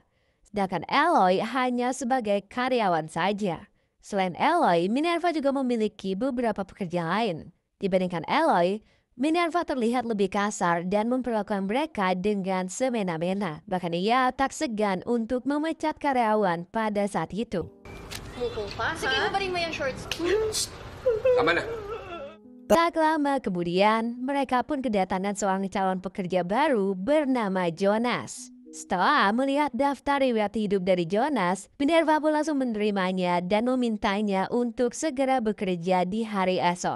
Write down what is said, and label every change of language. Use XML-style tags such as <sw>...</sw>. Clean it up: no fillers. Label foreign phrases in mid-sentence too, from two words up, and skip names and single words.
<id>Sedangkan Eloy hanya sebagai karyawan saja. Selain Eloy, Minerva juga memiliki beberapa pekerja lain. Dibandingkan Eloy, Minerva terlihat lebih kasar dan memperlakukan mereka dengan semena-mena. Bahkan ia tak segan untuk memecat karyawan pada saat itu.</id> <tl>Sige, hubarin mo yung shorts. Tama na.</tl> <id>Tak lama kemudian, mereka pun kedatangan seorang calon pekerja baru bernama Jonas. Setelah melihat daftar riwayat hidup dari Jonas, Minerva pun langsung menerimanya dan memintanya untuk segera bekerja di hari esok.</id>